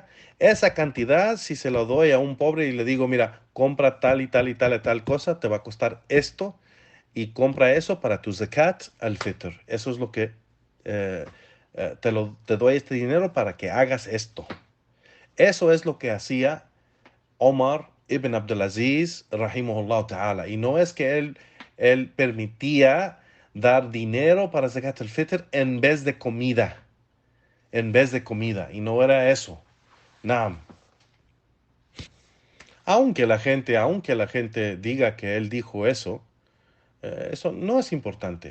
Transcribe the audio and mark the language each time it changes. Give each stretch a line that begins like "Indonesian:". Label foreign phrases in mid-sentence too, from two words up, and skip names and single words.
Spanish: Esa cantidad, si se lo doy a un pobre y le digo, mira, compra tal y tal y tal y tal cosa, te va a costar esto y compra eso para tu
Arabic: زكاة الفطر.
Spanish: Eso es lo que te doy este dinero para que hagas esto. Eso es lo que hacía Omar ibn Abdulaziz,
Arabic: رحمه الله تعالى.
Spanish: Y no es que él permitía dar dinero para
Arabic: زكاة الفطر
Spanish: en vez de comida. Y no era eso. Naam. Aunque la gente diga que él dijo eso, eso no es importante.